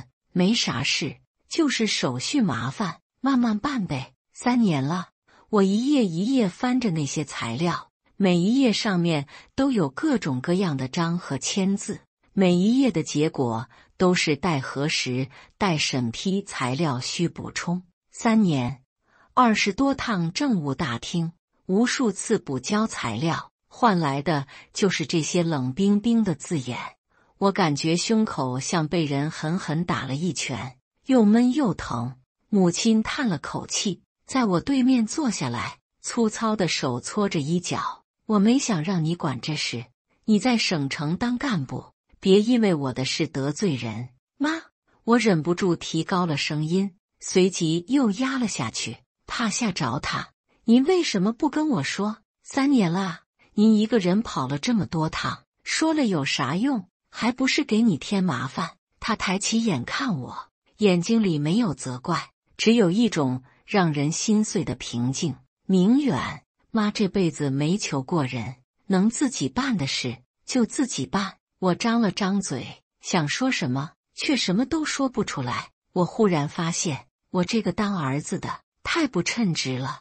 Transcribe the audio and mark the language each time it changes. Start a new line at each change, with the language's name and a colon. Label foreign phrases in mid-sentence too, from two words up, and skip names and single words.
Chinese: 沒啥事，就是手續麻煩，慢慢辦唄。3年了，我一頁一頁翻着那些材料，每一頁上面都有各種各樣的章和簽字，每一頁的結果都是待核實、待審批，材料需補充。3年，20多趟政務大廳，無數次補交材料，換來的就是這些冷冰冰的字眼。我感覺胸口像被人狠狠打了一拳，又悶又疼。母親嘆了口氣，在我對面坐下來，粗糙的手搓着衣角。我沒想讓你管這事，你在省城當幹部，別因為我的事得罪人。媽，我忍不住提高了聲音，隨即又壓了下去，怕嚇着他。您為什麼不跟我說？3年了，您一個人跑了這麼多趟，說了有啥用？還不是給你添麻煩。他抬起眼看我，眼睛裡沒有責怪，只有一種讓人心碎的平靜。明遠，媽這輩子沒求過人，能自己辦的事就自己辦。我張了張嘴，想說什麼，卻什麼都說不出來。我忽然發現，我這個當兒子的太不稱職了。